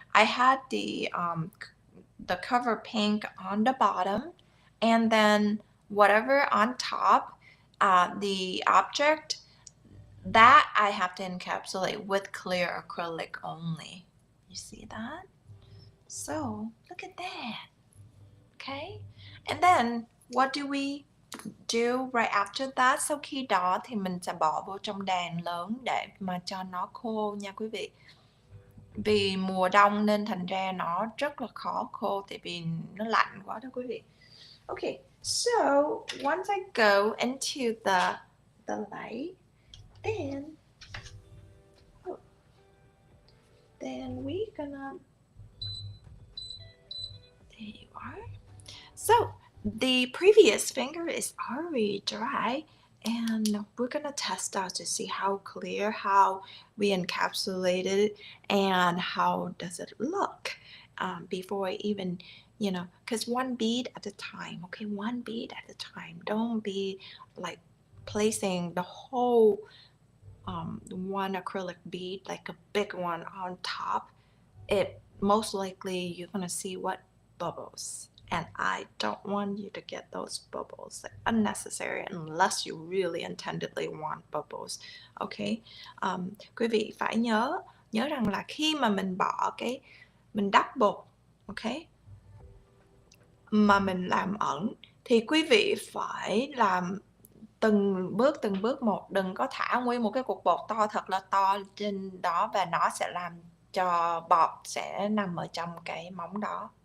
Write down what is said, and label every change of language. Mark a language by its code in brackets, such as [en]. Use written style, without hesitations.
[en] I had the cover pink on the bottom, and then whatever on top, the object that I have to encapsulate with clear acrylic only. You see that? So look at that. Okay, and then what do we do right after that? [vi] Sau khi đó thì mình sẽ bỏ vô trong đàn lớn để mà cho nó khô nha quý vị. Vì mùa đông nên thành ra nó rất là khó khô, tại vì nó lạnh quá đó quý vị. [en] Okay, so once I go into the light, then we're gonna, there you are. So the previous finger is already dry, and we're gonna test out to see how clear, how we encapsulated it, and how does it look before even, because one bead at a time, okay, one bead at a time. Don't be like placing the whole one acrylic bead, like a big one on top. It most likely you're gonna see what bubbles, and I don't want you to get those bubbles, like unnecessary, unless you really intendedly want bubbles. Okay. [vi] Quý vị phải nhớ nhớ rằng là khi mà mình đắp bột, okay, mà mình làm ẩn thì quý vị phải làm từng bước một, đừng có thả nguyên một cái cục bột to thật là to trên đó, và nó sẽ làm cho bọt sẽ nằm ở trong cái móng đó.